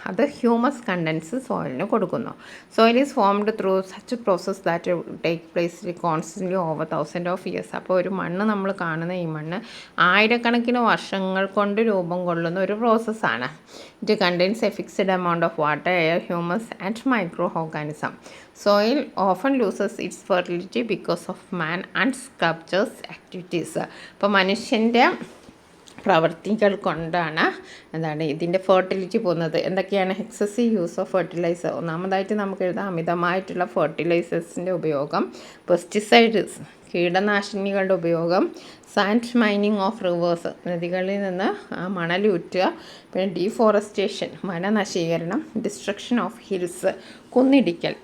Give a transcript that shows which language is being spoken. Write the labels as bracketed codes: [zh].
[ml] അത് humus contents സോയിലിന് കൊടുക്കുന്നു. [en] Soil is formed through such process that take place constantly over 1000 of years. [ml] അപ്പോൾ ഒരു മണ്ണ് നമ്മൾ കാണുന്ന ഈ മണ്ണ് ആയിരക്കണക്കിന് വർഷങ്ങൾ കൊണ്ട് രൂപം കൊള്ളുന്ന ഒരു പ്രോസസ്സാണ്. [en] It contains a fixed amount of water, air, humus and micro organism. Soil often loses its fertility because of man and sculptures activities. [ml] അപ്പോൾ മനുഷ്യൻ്റെ പ്രവർത്തികൾ കൊണ്ടാണ് എന്താണ് ഇതിൻ്റെ ഫെർട്ടിലിറ്റി പോകുന്നത്. എന്തൊക്കെയാണ്? [en] Excessive use of fertiliser. [ml] ഒന്നാമതായിട്ട് നമുക്ക് എഴുതാം അമിതമായിട്ടുള്ള ഫെർട്ടിലൈസേഴ്സിൻ്റെ ഉപയോഗം, പെസ്റ്റിസൈഡ്സ് കീടനാശിനികളുടെ ഉപയോഗം, [en] sand mining of rivers [ml] നദികളിൽ നിന്ന് മണലൂറ്റുക, പിന്നെ ഡീഫോറസ്റ്റേഷൻ വനനശീകരണം, [en] destruction of hills [ml] കുന്നിടിക്കൽ.